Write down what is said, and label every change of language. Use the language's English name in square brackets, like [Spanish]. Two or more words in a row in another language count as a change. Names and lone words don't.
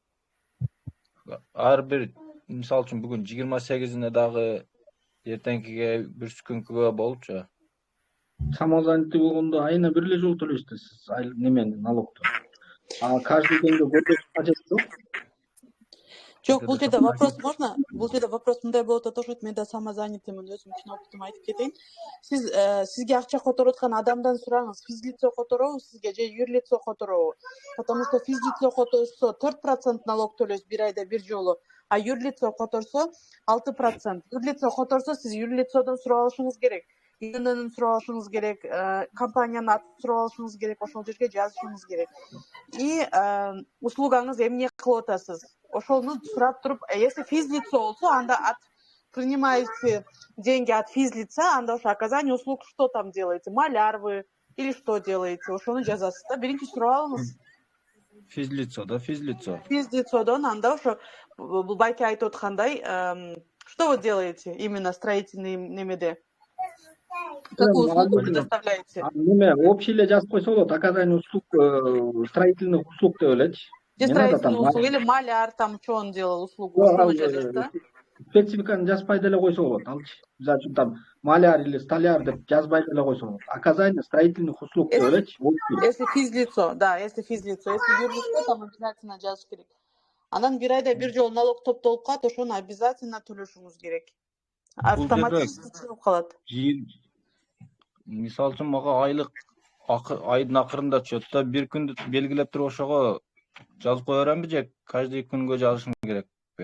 [Kyrgyz] Ар бир, мисалы үчүн бүгүн 28-ине дагы эртеңкиге бир күнгө болупчу. Самозанятый болгондо айына бир эле жолу төлөйсүз сиз немени, налогду. Каждый күнгө көрсөтүш кажет жок. Жок, бул жерде [Russian] вопрос можно? [Kyrgyz] Бул жерде вопрос мындай болуп атат, мен да самозанятыймын, өзүмдүн опытымды айтып кетейин. Сиз сизге акча которуп аткан адамдан сураңыз, физлицо которобу сизге же юрлицо которобу? [Russian] Потому что [Kyrgyz] физлицо которсо 4% налог төлөйсүз бир айда бир жолу, а юрлицо которсо 6%. Юрлицо которсо сиз юрлицодон сурап алышыңыз керек. ИНН сурап алышыңыз керек, компаниянын атын сурап алышыңыз керек, ошол жерге жазышыңыз керек. И услугаңыз эмне кылып атасыз? Ошону сурап туруп, [Russian] если физлицо [Kyrgyz] болсо, анда [Russian] от принимаете деньги от физлица, [Kyrgyz] анда ошо [Russian] оказание услуг что там делаете? Маляр вы или что делаете? [Kyrgyz] Ошону жазасыз да, биринчи сурап алыңыз. Физлицо да, физлицо. Физлицодон анда ошо бул байке айтып аткандай, [Russian] что вы делаете именно строительный немеде? Какую услугу предоставляете? [Kyrgyz] Неме, общий эле жазып койсо болот, [Russian] оказание услуг, строительных услуг [Kyrgyz] деп элечи. [Russian] Строительный услуг или маляр там что он делал услугу, [Kyrgyz] ошону жазасыз да? Спецификаны жазбай деле койсо болот, алчы. Мисалы үчүн [Russian] там маляр или столяр [Kyrgyz] деп жазбай деле койсо болот. [Russian] Оказание строительных услуг [Kyrgyz] деп элечи. [Russian] Если физлицо, да, если физлицо, если юрлицо, там обязательно [Kyrgyz] жазыш керек. Анан бир айда бир жолу налог топтолуп калат, ошону обязательно төлөшүңүз керек. Автоматически чыгып калат. Мисалы үчүн мага айлык айдын акырында түшөт да, бир күндү белгилеп туруп ошого жазып кое беремби же каждый күнгө жазышым керекпи?